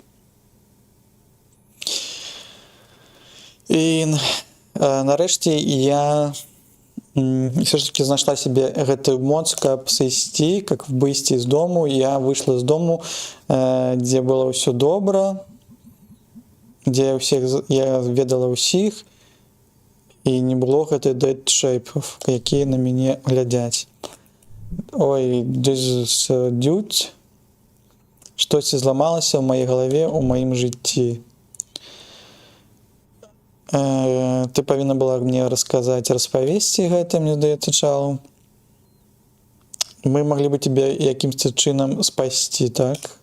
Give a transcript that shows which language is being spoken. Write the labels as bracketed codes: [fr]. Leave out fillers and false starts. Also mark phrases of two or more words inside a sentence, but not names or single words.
[be] І нарэшце я все ж таки знайшла себе гэтую моц, каб сысці, как выйсці з дому. Я выйшла з дому, дзе было ўсё добра, дзе я ведала ўсіх, і не было гэтай [en] dead shape- [be] ов, якія на мяне глядзяць. Ой, [en] this dude, [be] штосьці зламалася ў маёй галаве, у маім жыцці. Ты павінна была мне распавесці гэта, мне здаецца, Чалу. Мы маглі бы тебе якімсьці чынам спасці, так?